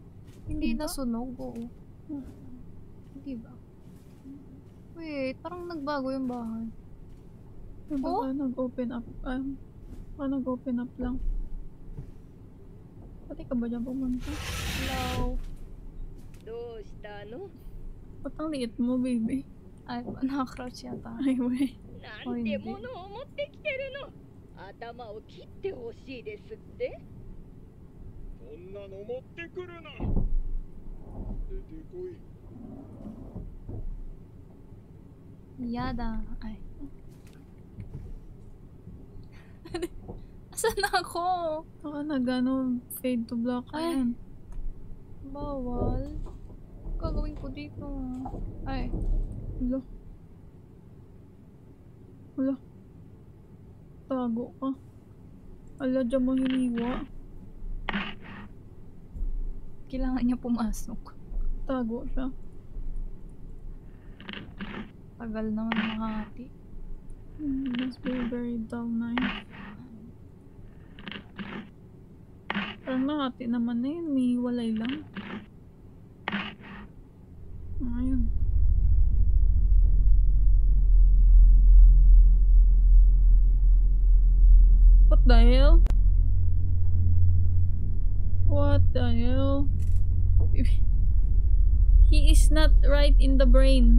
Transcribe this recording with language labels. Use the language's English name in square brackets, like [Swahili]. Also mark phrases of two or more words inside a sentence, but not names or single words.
[Filipino] Hindi Diba? nasunog. Oo. Hindi ba? Wait, parang nagbago yung bahay. Baka nag- [English] open up. [Filipino] Baka nag- [English] open up [Filipino] lang. Pati ka ba dyan pumunta? Hello. [Japanese] どうしたの [Filipino] Ba't ang liit mo, baby? Ay, nakakrouch yata. Ay, wey. [Japanese] なんてものを持ってきてるの頭を切ってほしいですってそんなの持ってくるな出てこい [Filipino] Yada. Ay. Asan na ako? Baka nag-ano, [English] fade to black [Filipino] ka Ay. yan. Bawal. Gagawin ko dito. Ay. Wala. Wala. Tago ka. Ala, dyan mo hiniwa. Kailangan niya pumasok. Tago siya. Tagal naman makahati. [English] Must be a very dull knife. [Filipino] Parang nakati naman na yun. May walay lang. Ayun. [English] What the hell? What the hell? He is not right in the brain.